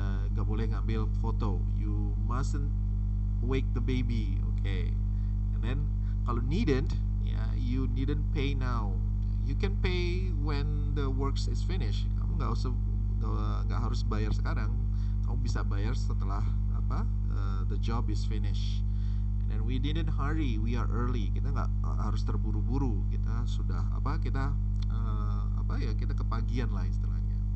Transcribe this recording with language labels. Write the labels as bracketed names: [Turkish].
[Indonesian] Nggak boleh ngambil foto. [English] You mustn't wake the baby. Okay. And then kalau needn't, ya, you needn't pay now. You can pay when the works is finished. [Indonesian] Kamu nggak harus bayar sekarang. Kamu bisa bayar setelah [English] the job is finished. And we didn't hurry, we are early. [Indonesian] Kita nggak harus terburu-buru. Kita sudah kita kepagian lah istilahnya.